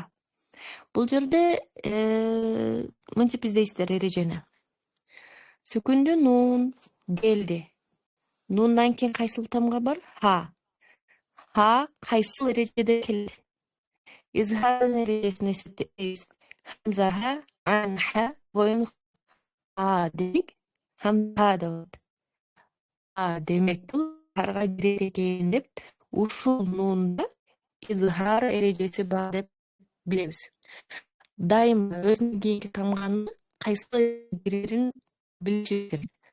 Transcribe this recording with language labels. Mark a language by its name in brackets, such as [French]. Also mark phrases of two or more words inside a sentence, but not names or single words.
[Kyrgyz] Бул жерде мынтип издейсиздер эрежени. Сүкүндө нун келди. Нундан кийин кайсыл тамга бар? Ха. Ха кайсыл эрежеде келет? Изхар эрежесине эсептейбиз. Хамза ха, айн ха, гойн ха дедик. Хамза деп атат. Демек бул изхарга кирет экен деп ушул нунда изхар эрежеси бар деп билебиз. Дайыма өзүнүн кийинки тамганын кайсыл кирерин билишибиз керек.